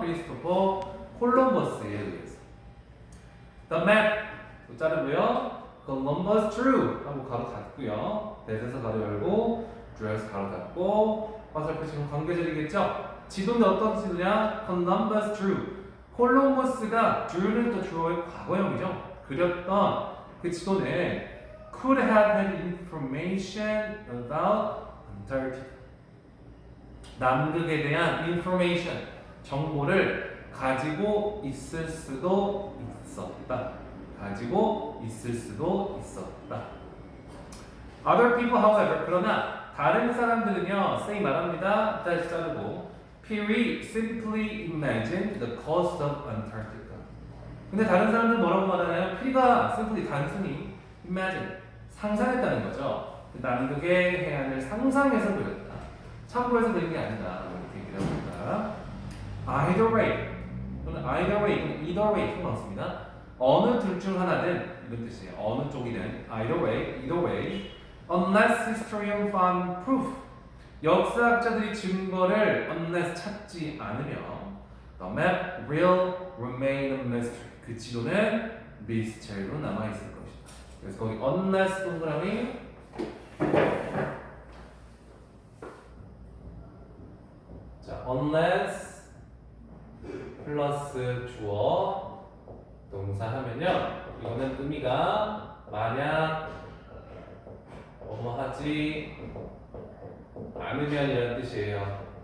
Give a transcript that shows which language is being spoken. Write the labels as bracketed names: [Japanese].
[Korean] 크리스토퍼 콜럼버스에 의해서. The map 또 자르고요. Columbus drew 하고 가로 닫고요. that에서 가로 열고 drew에서 가로 닫고 화살표 지금 관계절이겠죠? 지도는 어떤 지도냐? Columbus drew. 콜럼버스가 drew는 또 주어의 과거형이죠. 그렸던 그 지도는 [English] could have had information about Antarctica. [Korean] 남극에 대한 information, 정보를 가지고 있을 수도 있었다. 가지고 있을 수도 있었다. [English] Other people, however, [Korean] 그러나 다른 사람들은요, say 말합니다. 다시 자르고 [English] Peary simply imagined the coast of Antarctica. [Korean] 근데 다른 사람들은 뭐라고 말하나요? 피리가 simply 단순히 imagine 상상했다는 거죠. 남극의 해안을 상상해서 그렸다. 참고해서 그린 게 아니다. 이렇게 얘기를 합니다. Either way 또는 either way 통 많습니다. 어느 둘 중 하나든 이런 뜻이에요. 어느 쪽이든 [English] either way unless historian found proof [Korean] 역사학자들이 증거를 [English] unless [Korean] 찾지 않으면 [English] the map will remain a mystery [Korean] 그 지도는 미스테리로 남아있을 것이다. 그래서 거기 unless 동그라미 자 unless 플러스 주어 동사 하면요 이거는 의미가 만약 하지 않으면이라는 뜻이에요.